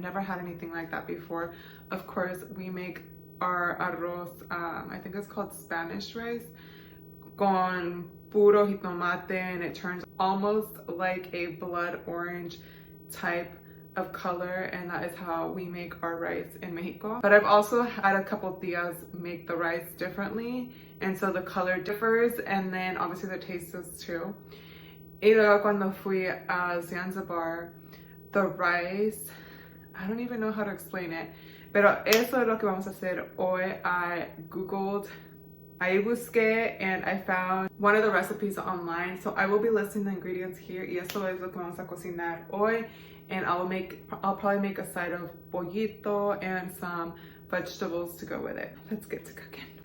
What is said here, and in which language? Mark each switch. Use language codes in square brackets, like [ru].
[en] Never had anything like that before. Of course, we make our arroz, I think it's called Spanish rice, [es] con puro jitomate, [en] and it turns almost like a blood orange type of color, and that is how we make our rice in Mexico. But I've also had a couple tias make the rice differently, and so the color differs, and then obviously the taste does too. [es] Y luego cuando fui a Zanzibar, [en] the rice, I don't even know how to explain it, [es] pero eso es lo que vamos a hacer hoy. [en] I googled, [es] ahí busqué, [en] and I found one of the recipes online, so I will be listing the ingredients here. [es] Y eso es lo que vamos a cocinar hoy, [en] and I'll probably make a side of pollito and some vegetables to go with it. Let's get to cooking.